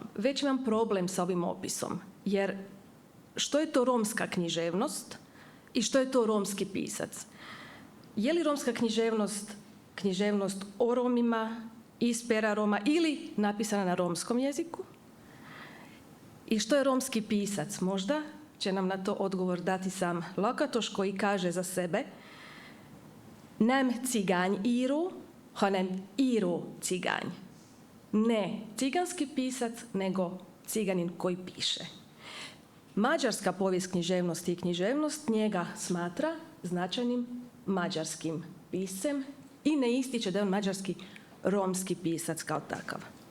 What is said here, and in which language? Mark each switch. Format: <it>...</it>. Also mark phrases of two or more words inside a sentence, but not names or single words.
<hr>Već imam problem sa ovim opisom, jer što je to romska književnost i što je to romski pisac? Je li romska književnost o Romima, iz pera Roma ili napisana na romskom jeziku? I što je romski pisac? Možda će nam na to odgovor dati sam Lakatos koji kaže za sebe:</hr> <hu>Nem cigány író, hanem író cigány.</hu> <hr>Ne ciganski pisac, nego ciganin koji piše. Mađarska povijest književnosti i književnost njega smatra značajnim mađarskim piscem i ne ističe da je on mađarski romski pisac kao takav.</hr>